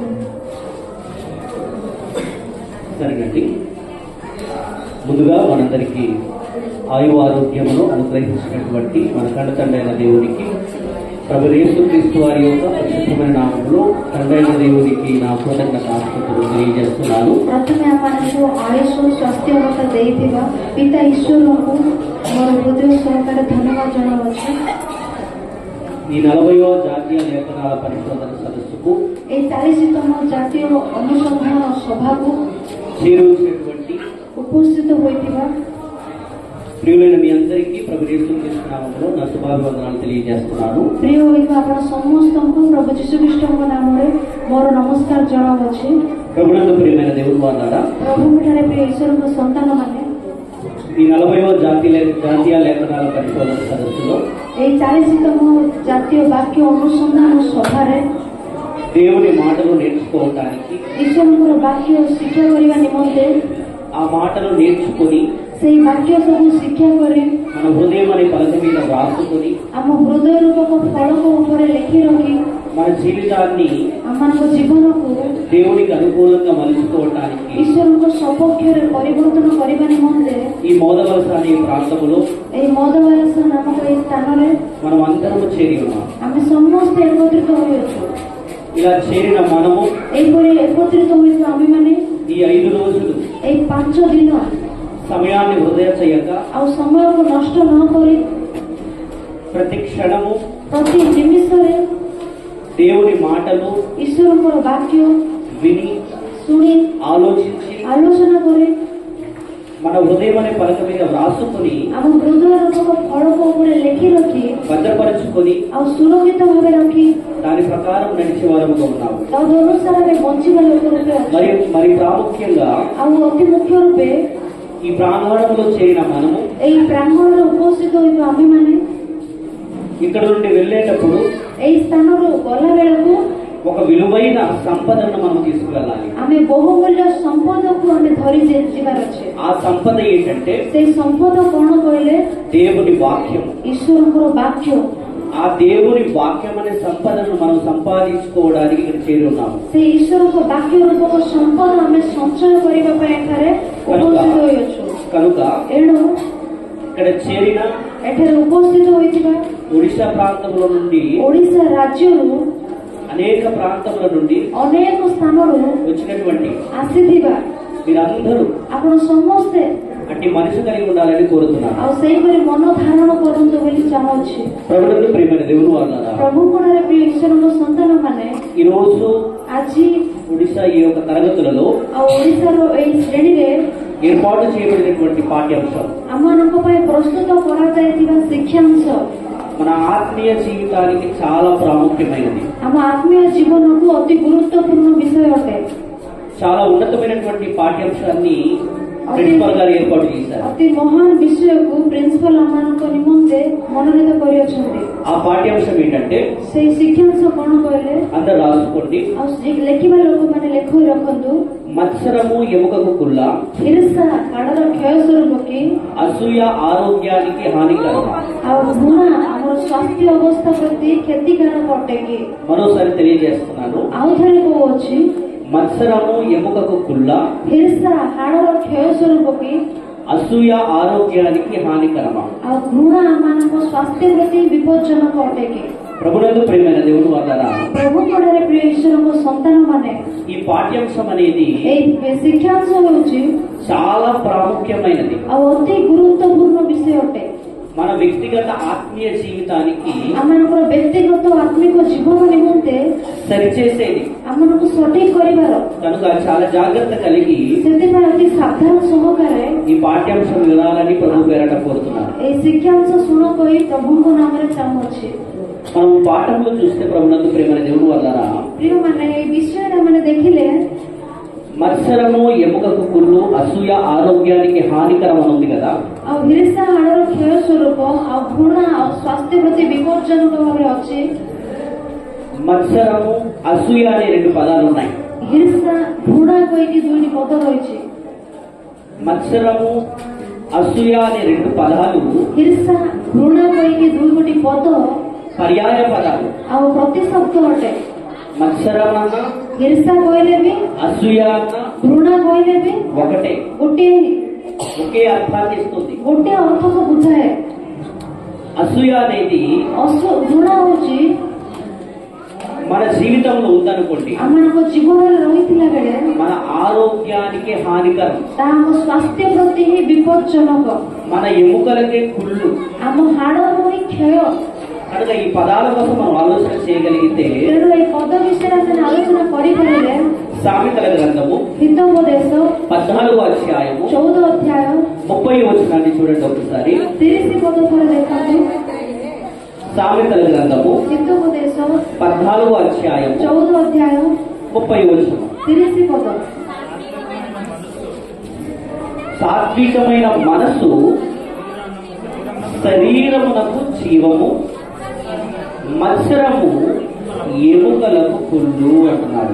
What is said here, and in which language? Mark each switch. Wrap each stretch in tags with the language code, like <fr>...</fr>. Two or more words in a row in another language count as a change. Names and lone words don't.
<te>సరేనండి, ముందుగా మనందరికీ ఆయు ఆరోగ్యమును అనుగ్రహించినటువంటి మన తండ్రి అయిన దేవునికి, ప్రభు యేసుక్రీస్తు వారి యొక్క పరిశుద్ధమైన నామములో తండ్రైన దేవునికి నా కృతజ్ఞతాస్తుతులు తెలియజేస్తున్నాను.</te> <or>ପ୍ରଥମେ ଆମମାନଙ୍କୁ ଆୟୁଷ ସ୍ୱାସ୍ଥ୍ୟଗତ ଦେଇଥିବା ପିତା ଈଶ୍ୱରଙ୍କୁ ମୋର ହୃଦୟ ସହକାରେ ଧନ୍ୟବାଦ ଜଣାଉଛି।</or> <te>ఈ 40వ జాతీయ లేఖనాల పరిశోధన సదస్సుకు,</te> <or>এই 40తమ ଜାତୀୟ ଅନୁସନ୍ଧାନ ସଭାକୁ</or> <te>చేరువచ్చినటువంటి</te> <or>ଉପସ୍ଥିତ ହୋଇଥିବା</or> <te>ప్రియులైన మీ అందరికీ ప్రభు యేసుక్రీస్తు నామములో నా శుభాభివందనాలు తెలియజేస్తున్నాను।</te> <or>ପ୍ରିୟ ହୋଇଥିବା ଆପଣ ସମସ୍ତଙ୍କୁ ପ୍ରଭୁ ଯୀଶୁଖ୍ରୀଷ୍ଟଙ୍କ ନାମରେ ମୋର ନମସ୍କାର ଜଣାଉଛି।</or> <te>ప్రభునందు ప్రియమైన దేవుని వారులారా,</te> <or>ప్రభుଙ୍କଠାରେ ପ୍ରିୟ ଈଶ୍ୱରଙ୍କ ସନ୍ତାନମାନେ,</or> <te>ఈ 40వ జాతీయ లేఖనాల పరిశోధన సదస్సులో</te> <or>এই 40ତମ ଜାତୀୟ ବାକ୍ୟ ଅନୁସନ୍ଧାନ ସଭାରେ</or> <te>దేవుని మాటలు నేర్చుకోవటానికి,</te> <or>ଈଶ୍ୱରଙ୍କର ବାକ୍ୟ ଶିକ୍ଷା କରିବା ନିମନ୍ତେ,</or> <te>ఆ మాటలు నేర్చుకొని</te> <or>ସେଇ ବାକ୍ୟ ସବୁ ଶିକ୍ଷା କରି</or> <te>మన హృదయం అనే పలక మీద వ్రాసుకొని</te> <or>ଆମ ହୃଦୟ ରୂପକ ଫଳକ ଉପରେ ଲେଖି ରଖି</or> <te>మన జీవితాన్ని</te> <or>ଆମମାନଙ୍କ ଜୀବନକୁ</or> <te>దేవునికి అనుకూలంగా మలుచుకోవటానికి</te> <or>ଈଶ୍ୱରଙ୍କ ସପକ୍ଷରେ ପରିବର୍ତ୍ତନ କରିବା ନିମନ୍ତେ</or> <te>ఈ మోదవలస అనే ప్రాంతంలో</te> <or>ଏହି ମଦବାରସ ନାମକ ଏହି ସ୍ଥାନରେ</or> <te>మనం అందరము చేరి ఉన్నాం।</te> <or>ଆମେ ସମସ୍ତେ ଏକତ୍ରିତ ହୋଇଅଛୁ।</or> <te>ఇలా చేరిన మనము</te> <or>ଏହିପରି ଏକତ୍ରିତ ହୋଇଥିବା ଆମେମାନେ</or> <te>ఈ 5 రోజులు</te> <or>ଏହି 5 ଦିନ</or> <te>సమయాన్ని వృధా చేయక,</te> <or>ଆଉ ସମୟକୁ ନଷ୍ଟ ନ କରି</or> <te>ప్రతి క్షణము</te> <or>ପ୍ରତି ନିମିଷରେ</or> <te>దేవుని మాటలు</te> <or>ଈଶ୍ୱରଙ୍କର ବାକ୍ୟ</or> <te>విని</te> <or>ଶୁଣି</or> <te>ఆలోచించి</te> <or>ଆଲୋଚନା କରି</or> <te>మన హృదయం అనే పలక మీద వ్రాసుకొని</te> <or>ଆମ ହୃଦୟ ରୂପକ ଫଳକ ଉପରେ ଲେଖି ରଖି</or> <te>భద్రపరుచుకొని</te> <or>ଆଉ ସୁରକ୍ଷିତ ଭାବେ ରଖି</or> <te>దాని ప్రకారం నడిచే వారముగా ఉన్నాము।</te> <or>ତଦ୍ ଅନୁସାରେ ବଞ୍ଚିବା ଲୋକ ରୂପେ ଅଛୁ।</or> <te>మరి ప్రాముఖ్యంగా</te> <or>ଆଉ ଅତି ମୁଖ୍ୟ ରୂପେ</or> <te>ఈ ప్రాంగణంలో చేరిన మనము</te> <or>ଏହି ପ୍ରାଙ୍ଗଣରେ ଉପସ୍ଥିତ ହୋଇଥିବା ଆମେମାନେ</or> <te>ఇక్కడ నుండి వెళ్ళేటప్పుడు</te> <or>ଏହି ସ୍ଥାନରୁ ଗଲା ବେଳକୁ</or> <te>ఒక విలువైన సంపదను మనం తీసుకువెళ్ళాలి।</te> <or>ଆମେ ବହୁମୂଲ୍ୟ ସମ୍ପଦକୁ ଆମେ ଧରି ଯିବାର ଅଛି।</or> <te>ఆ సంపద ఏంటంటే</te> <or>ସେଇ ସମ୍ପଦ କଣ କହିଲେ?</or> <te>దేవుని వాక్యం।</te> <or>ଈଶ୍ୱରଙ୍କର ବାକ୍ୟ।</or> <te>ఆ దేవుని వాక్యం అనే సంపదను మనం సంపాదించుకోవడానికి ఇక్కడ చేరి ఉన్నాము।</te> <or>ସେଇ ଈଶ୍ୱରଙ୍କ ବାକ୍ୟ ରୂପକ ସମ୍ପଦ ଆମେ ସଞ୍ଚୟ କରିବା ପାଇଁ ଏଠାରେ ଉପସ୍ଥିତ ହୋଇଅଛୁ।</or> <te>కనుక</te> <or>ଏଣୁ</or> <te>ఇక్కడ చేరిన</te> <or>ଏଠାରେ ଉପସ୍ଥିତ ହୋଇଥିବା</or> <te>ఒడిశా ప్రాంతంలో నుండి,</te> <or>ଓଡ଼ିଶା ରାଜ୍ୟରୁ</or> <te>అనేక ప్రాంతముల నుండి</te> <or>ଅନେକ ସ୍ଥାନରୁ</or> <te>వచ్చినటువంటి</te> <or>ଆସିଥିବା</or> <te>మీరందరూ</te> <or>ଆପଣ ସମସ୍ତେ</or> <te>అట్టి మనసు కలిగి ఉండాలని కోరుతున్నాను।</te> <or>ଆଉ ସେହିପରି ମନ ଧାରଣ କରନ୍ତୁ ବୋଲି ଚାହୁଁଛି।</or> <te>ప్రభునందు ప్రియమైన దేవుని వారులారా,</te> <or>ప్రభుଙ୍କର ପ୍ରିୟ ଈଶ୍ୱରଙ୍କ ସନ୍ତାନମାନେ,</or> <te>ఈ రోజు</te> <or>ଆଜି</or> <te>ఒడిశా ఈ యొక్క తరగతులలో</te> <or>ଆଉ ଓଡ଼ିଶାର ଏହି ଶ୍ରେଣୀରେ</or> <te>ఏర్పాటు చేయబడినటువంటి పాఠ్యాంశం</te> <or>ଆମମାନଙ୍କ ପାଇଁ ପ୍ରସ୍ତୁତ କରାଯାଇଥିବା ଶିକ୍ଷାଂଶ</or> <te>మన ఆత్మీయ జీవితానికి చాలా ప్రాముఖ్యమైనది।</te> <or>ଆମ ଆତ୍ମୀୟ ଜୀବନକୁ ଅତି ଗୁରୁତ୍ୱପୂର୍ଣ୍ଣ ବିଷୟ ଅଟେ।</or> <te>చాలా ఉన్నతమైనటువంటి పాఠ్యాంశాన్ని ప్రిన్సిపల్ గారు ఏర్పాటు చేశారు।</te> <or>ଅତି ମହାନ ବିଷୟକୁ ପ୍ରିନ୍ସିପାଲ ଆମମାନଙ୍କ ନିମନ୍ତେ ମନୋନୀତ କରିଅଛନ୍ତି।</or> <te>ఆ పాఠ్యాంశం ఏంటంటే,</te> <or>ସେଇ ଶିକ୍ଷାଂଶ କଣ କହିଲେ?</or> <te>అందరు రాసుకోండి।</te> <or>ଆଉ ଲେଖିବା ଲୋକମାନେ ଲେଖି ରଖନ୍ତୁ।</or> <te>మత్సరము ఎముకకు కుల్ల,</te> <or>ହିଂସା ହାଡ଼ର କ୍ଷୟ ସ୍ୱରୂପ କି,</or> <te>అసూయ ఆరోగ్యానికి హానికరం।</te> <or>ଆଉ ଘୃଣା ଆମର ସ୍ୱାସ୍ଥ୍ୟ ଅବସ୍ଥା ପ୍ରତି କ୍ଷତିକାରକ ଅଟେ କି?</or> <te>మరోసారి తెలియజేస్తున్నాను।</te> <or>ଆଉ ଥରେ କହୁଅଛି,</or> <te>మత్సరము ఎముకకు కుల్ల,</te> <or>ହିଂସା ହାଡ଼ର କ୍ଷୟ ସ୍ୱରୂପ କି,</or> <te>అసూయ ఆరోగ్యానికి హానికరమా?</te> <or>ଆଉ ଘୃଣା ଆମମାନଙ୍କ ସ୍ୱାସ୍ଥ୍ୟ ପ୍ରତି ବିପଜ୍ଜନକ ଅଟେ କି?</or> <te>ప్రభునందు ప్రియమైన దేవుని వారులారా,</te> <or>ప్రభుଙ୍କଠାରେ ପ୍ରିୟ ଈଶ୍ୱରଙ୍କ ସନ୍ତାନମାନେ,</or> <te>ఈ పాఠ్యాంశం అనేది</te> <or>ଏହି ଶିକ୍ଷାଂଶ ହେଉଛି</or> <te>చాలా ప్రాముఖ్యమైనది।</te> <or>ଆଉ ଅତି ଗୁରୁତ୍ୱପୂର୍ଣ୍ଣ ବିଷୟ ଅଟେ।</or> <te>మన వ్యక్తిగత ఆత్మీయ జీవితానికి</te> <or>ଆମମାନଙ୍କର ବ୍ୟକ୍ତିଗତ ଆତ୍ମିକ ଜୀବନ ନିମନ୍ତେ</or> <te>సరిచేసేది।</te> <or>ଆମମାନଙ୍କୁ ସଠିକ କରିବାର,</or> <te>కనుక చాలా జాగ్రత్త కలిగి</te> <or>ସେଥିପାଇଁ ଅତି ସାବଧାନ ସହକାରେ</or> <te>ఈ పాఠ్యాంశం వినాలని ప్రభు పేరట కోరుతున్నాను।</te> <or>ଏହି ଶିକ୍ଷାଂଶ ଶୁଣ କହି ପ୍ରଭୁଙ୍କ ନାମରେ ଚାହୁଁଅଛି।</or> <te>మనం పాఠంలో చూస్తే ప్రభునందు ప్రియమైన దేవుని వారులారా,</te> <or>ପ୍ରିୟମାନେ, ଏହି ବିଷୟରେ ଆମେ ଦେଖିଲେ</or> <te>మత్సరము ఎముకకు కుళ్ళు, అసూయ ఆరోగ్యానికి హానికరం అని ఉంది కదా।</te> <or>ଆଉ ହିଂସା ହାଡ଼ର କ୍ଷୟ ସ୍ୱରୂପ, ଆଉ ଘୃଣା ଆଉ ସ୍ୱାସ୍ଥ୍ୟ ପ୍ରତି ବିପଜ୍ଜନକ ଭାବରେ ଅଛି।</or> <te>మత్సరము, అసూయ అనే 2 పదాలు ఉన్నాయి।</te> <or>ହିଂସା ଘୃଣା କହିକି 2ଟି ପଦ ରହିଛି।</or> <te>మత్సరము, అసూయ అనే 2 పదాలు</te> <or>ହିଂସା ଘୃଣା କହିକି 2 ଗୋଟି ପଦ</or> <te>పర్యాయ పదాలు.</te> <or>ଆଉ ପ୍ରତିଶବ୍ଦ ଅଟେ।</or> <te>మత్సరం అన్న,</te> <or>ଈର୍ଷା କହିଲେ ବି,</or> <te>అసూయ అన్న</te> <or>ଘୃଣା କହିଲେ ବି</or> <te>ఒకటే,</te> <or>ଗୋଟିଏ</or> <te>ఒకే అర్థాన్ని ఇస్తుంది.</te> <or>ଗୋଟିଏ ଅର୍ଥକୁ ବୁଝାଏ।</or> <te>అసూయ అనేది</te> <or>ଘୃଣା ହଉଛି</or> <te>మన జీవితంలో ఉందనుకోండి,</te> <or>ଆମମାନଙ୍କ ଜୀବନରେ ରହିଥିଲା ବେଳେ</or> <te>మన ఆరోగ్యానికి హానికరం,</te> <or>ତାହା ଆମ ସ୍ୱାସ୍ଥ୍ୟ ପ୍ରତି ହିଁ ବିପଜ୍ଜନକ,</or> <te>మన ఎముకలకే కుళ్ళు.</te> <or>ଆମ ହାଡ଼କୁ ହିଁ କ୍ଷୟ।</or> <te>కనుక ఈ పదాల కోసం మనం ఆలోచన చేయగలిగితే</te> <or>ତେଣୁ ଏହି ପଦ ବିଷୟରେ ଆମେ ଆଲୋଚନା କରିପାରିଲେ</or> <te>సామెతల గ్రంథము</te> <or>ହିତୋପଦେଶ</or> <te>14వ అధ్యాయము</te> <or>14 ଅଧ୍ୟାୟ</or> <te>30వ వచనాన్ని చూడండి ఒకసారి.</te> <or>30 ପଦ ଥରେ ଦେଖନ୍ତୁ।</or> <te>సామెతల గ్రంథము</te> <or>ହିତୋପଦେଶ</or> <te>14వ అధ్యాయము</te> <or>14 ଅଧ୍ୟାୟ</or> <te>30వ వచనం.</te> <or>30 ପଦ।</or> <te>సాత్వికమైన మనసు శరీరమునకు జీవము, మత్సరము ఎముకలకు కుళ్ళు అంటున్నాడు.</te>